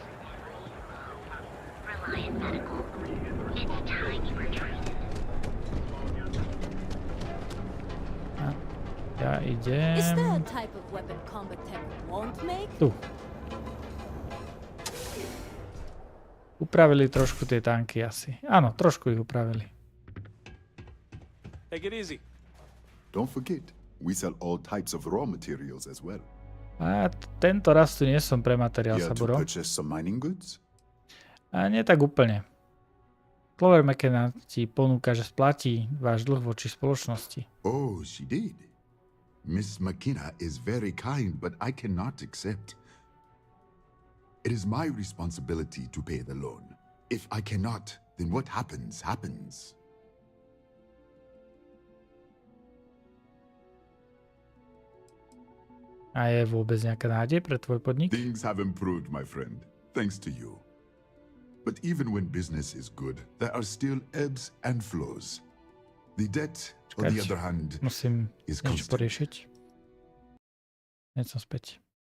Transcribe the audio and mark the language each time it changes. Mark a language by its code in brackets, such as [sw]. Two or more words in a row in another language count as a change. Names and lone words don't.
[sk] Ja idem... Tu. Upravili trošku tie tanky asi. Áno, trošku ich upravili. [en] Take it easy. Don't forget, we sell all types of raw materials as well. [sk] A tento raz tu nie som pre materiál, Saburo. A nie tak úplne. Clover McKenna ti ponúka, že splatí váš dlh voči spoločnosti. [en] Oh, she did. Miss McKenna is very kind, but I cannot accept. It is my responsibility to pay the loan. If I cannot, then what happens, happens. [sk] A je vôbec nejaká nádej pre tvoj podnik? [en] Things have improved, my friend, thanks to you. But even when business is good, there are still ebbs and flows. The debt, on the other hand, [sk] musím [en] is [sk] niečo [en] constant. [sk] poriešiť. Hneď som späť.